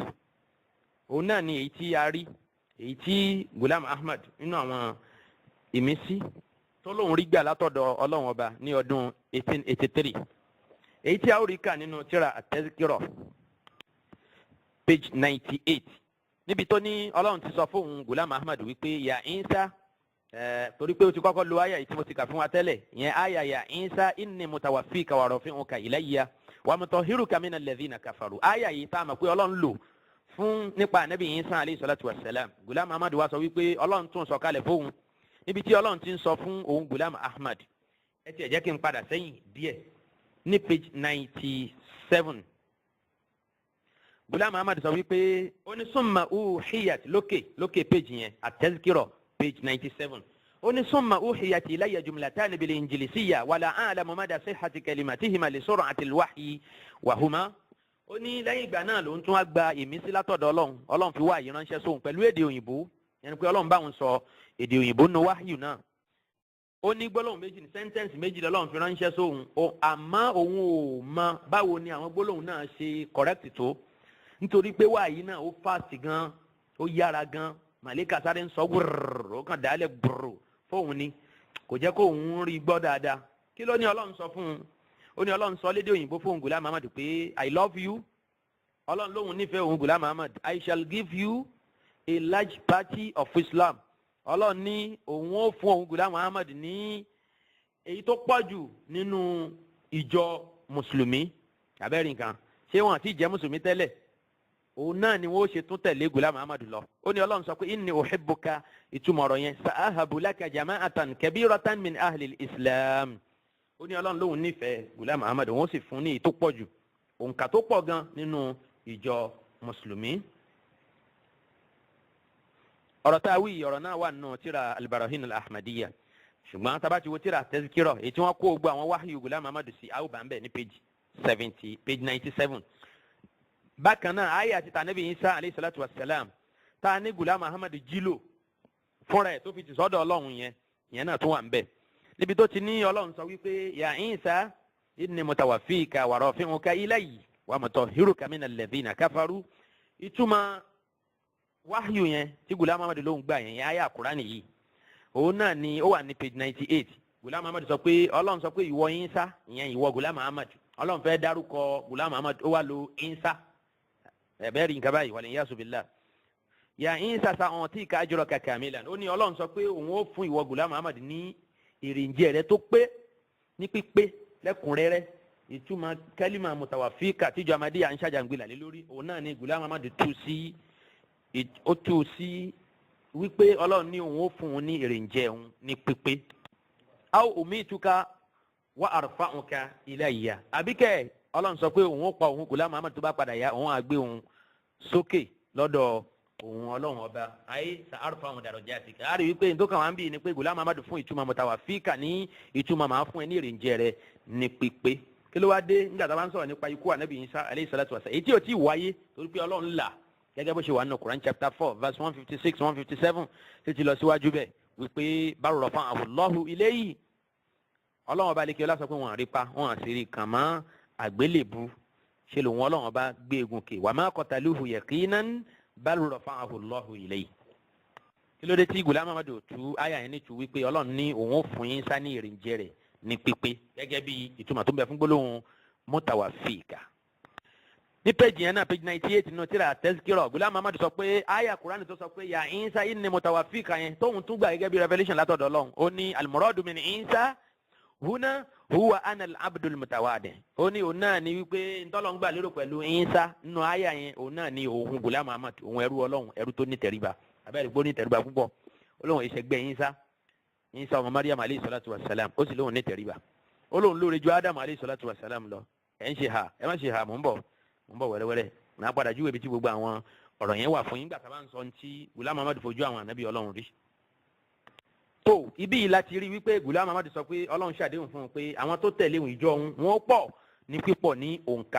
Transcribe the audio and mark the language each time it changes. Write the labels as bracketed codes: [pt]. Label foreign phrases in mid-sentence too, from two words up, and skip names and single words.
[yo] Òun náà ni èyí tí a rí, èyí tí Ghulam Ahmad nínú àwọn ìmísí tó lóun rí gbà látọ̀dọ̀ Ọlọ́run ọba ní ọdún 1883. Èyí tí a ó rí kà nínú tírà at-Tazkirah page 98. Níbi tó ní Ọlọ́run ti sọ fóun Ghulam Ahmad wípé [ar] يا عيسى [yo] torí pé o ti kọ́kọ́ lo àyà yìí tí mo ti kà fún wa tẹ́lẹ̀, ìyẹn àyà [ar] يا عيسى إني متوفيك ورافعك إلي ومطهرك من الذين كفروا. [yo] Àyà yìí tá a mọ̀ pé Ọlọ́run lò fún nípa Ànábì Isa [ar] عليه الصلاة والسلام. [yo] Ghulam Ahmad wá sọ wípé Ọlọ́run tún sọ kalẹ̀ fóun níbi tí Ọlọ́run ti ń sọ fún òun Ghulam Ahmad. Ẹ tiẹ̀ jẹ́ kí n padà sẹ́yìn díẹ̀ ní page 97. Ghulam Ahmad sọ wípé ó ní [ar] ثم أوحيت [yo] lókè page yẹn at-Tazkirah page 97. [ar] ثم أوحيت إلي جملة بالإنجليزية ولا أعلم مدى صحة كلمتيهما لسرعة الوحي وهما. [yo] Ó ní lẹ́yìn ìgbà náà ló ń tún wá gba ìmísí látọ̀dọ̀ Ọlọ́run fi wá ìránṣẹ́ sóhun pẹ̀lú èdè òyìnbó, yẹn pé Ọlọ́run bá òun sọ èdè òyìnbó nínú wáhíù náà. Ó ní gbólóhùn méjì ní sẹ́ńtẹ́ǹsì méjì lọ́lọ́run fi ránṣẹ́ sóhun, àmọ́ òun ò mọ báwo ni àwọn gbólóhùn náà ṣe correct tó, nítorí pé wáyé náà ó fast gan, ó yára gan, màlíkà sáré ń sọ gbùrù, ó kàn dálẹ̀ gbùrù fóun ni, kò jẹ́ kó òun rí gbọ́ dáadáa. Kí ló ní Ọlọ́run sọ fún un? Ó ní Ọlọ́run sọ lédè òyìnbó fún Ghulam Ahmad pé [en] I love you. [yo] Ọlọ́run lóhun nífẹ̀ẹ́ òun Ghulam Ahmad. [en] I shall give you a large party of Islam. [yo] Ọlọ́run ní òun ó fún òun Ghulam Ahmad ní èyí tó pọ̀ jù nínú ìjọ mùsùlùmí. Abẹ́rẹ́ nǹkan ṣé wọn àti ìjẹ́ mùsùlùmí tẹ́lẹ̀? Òun náà ni wọ́n ṣe tún tẹ̀lé Ghulam Ahmad lọ. Ó ní Ọlọ́run sọ pé [ar] إني أحبك, [yo] ìtumọ̀ ọ̀rọ̀ yẹn, [ar] سأهب لك جماعة كبيرة من أهل الإسلام. [yo] Ó ní Ọlọ́run lóhun nífẹ̀ẹ́ Ghulam Ahmad, òun sì fún ní èyí tó pọ̀ jù, òǹkà tó pọ̀ gan nínú ìjọ mùsùlùmí. Ọ̀rọ̀ tá a wí ọ̀rọ̀ náà wà nínú tírà al-Barahin al-Ahmadiyyah, ṣùgbọ́n tá a bá ti wo tírà Tazkirah èyí tí wọ́n kó gbogbo àwọn wáhíù Ghulam Ahmad sí àwòbá ń bẹ̀ ní page 97. Bákan náà ayé àti tànàbí Isa [ar] عليه الصلاة والسلام [yo] tá a ní Ghulam Ahmad jílò fúnra ẹ̀ tó fi ti sọ́dọ̀ Ọlọ́run yẹn náà tún wà ń bẹ̀. Níbi tó ti ní Ọlọ́run sọ wípé [ar] يا عيسى إني متوفيك ورافعك إلي ومطهرك من الذين كفروا. [yo] Ìtumọ̀ wáhíù yẹn tí Ghulam Ahmad ló ń gbà yẹn ayé àkùránì yìí, òun náà ni ó wà ní page 98. Ghulam Ahmad sọ pé Ọlọ́run sọ pé ìwọ Isa, ìyẹn ìwọ Ghulam Ahmad. Ọlọ́run fẹ́ dárúkọ Ghulam Ahmad, ó wá lo Isa. Ẹ̀bẹ́rì nǹkan báyìí [ar] والعياذ بالله. يا عيسى سأعطيك أجرك كاملا. [yo] Ó ní Ọlọ́run sọ pé òun ó fún ìwọ Ghulam Ahmad ní èrèǹjẹ rẹ tó pé ní pípé lẹ́kùnrẹ́rẹ́. Ìtumọ̀ kálímà mutawaffika tíjọ Ahmadiyya ń ṣàjàngbìlà lé lórí, òun náà ni Ghulam Ahmad tú sí wípé Ọlọ́run ní òun ó fún un ní èrèǹjẹ òun ní pípé. [ar] أو أميتك وأرفعك إلي. [yo] Àbíkẹ́ Ọlọ́run sọ pé òun ó pa òun Ghulam Ahmad tó bá padà yá, òun á gbé òun sókè lọ́dọ̀ òun Ọlọ́run ọba. Ayé [ar] سأرفع درجاتك. [yo] A rí wípé nítorí àwọn àbí ni pé Ghulam Ahmad fún ìtumọ̀ mutawaffika ní ìtumọ̀ máa fún ẹ ní èrèǹjẹ rẹ ní pípé. Kí ló wá dé nígbà tá a bá ń sọ̀rọ̀ nípa ikú Ànábì Isa [ar] عليه الصلاة والسلام, [yo] èyí tí ò tí ì wáyé torí pé Ọlọ́run là gẹ́gẹ́ bó ṣe wà nínú Quran chapter 4 verse 156 157 títí lọ síwájú bẹ́ẹ̀ wípé [ar] بل رفعه الله إليه. [yo] Ọlọ́run ọba lékè ọlá sọ pé wọ́n àrípa wọ́n àṣírí kàn mọ́ àgbélébù, ṣe lòun Ọlọ́run ọba gbé egun kè. [ar] وما قتلوه يقينا بل رفعه الله إليه. [yo] Kí ló dé tí Ghulam Ahmad tú àyà yẹn ní tú wípé Ọlọ́run ní òun ó fún yín sá ní èrèǹjẹ rẹ̀ ní pípé gẹ́gẹ́ bí ìtumọ̀ tó ń bẹ fún gbólóhùn mutawaffika. Ní péjì yẹn náà page 98 nínú tírà Tazkirah, Ghulam Ahmad sọ pé àyà Kùránì tó sọ pé [ar] يا عيسى إني متوفيك [yo] yẹn tóun tún gbà gẹ́gẹ́ bí revelation látọ̀dọ̀ Ọlọ́run. [ar] Ó ní المراد من عيسى هنا هو أنا العبد المتواضع. [yo] Ó ní òun náà ni wípé ntọ́lọ́ ń gbà lérò pẹ̀lú Isa nínú àyà yẹn, òun náà ni òun Ghulam Ahmad, òun ẹrú Ọlọ́run, ẹrú tó ní tẹríba. Abẹ́rẹ́ gbó ní tẹríba púpọ̀. Ọlọ́run ìṣẹ́gbẹ́ Isa. Isa ọmọ Maryam [ar] عليه الصلاة والسلام [yo] ó sì lóun ní tẹríba ó lóun lóore ju Adam [ar] عليه الصلاة والسلام [yo] lọ ẹ̀ ń ṣe ha ẹ má ṣe ha mò ń bọ̀ wẹ́rẹ́wẹ́rẹ́ màá padà júwèé bí tí gbogbo àwọn ọ̀rọ̀ yẹn wà fún yín gbà tá a bá ń sọ ti Ghulam Ahmad fojú àwọn ànábì Ọlọ́run rí. tó ibi yìí láti rí wípé Ghulam Ahmad sọ pé Ọlọ́run ṣàdéhùn fún un pé àwọn tó tẹ̀lé òun ìjọ òun wọn pọ̀ ní pípọ̀ ní òǹkà.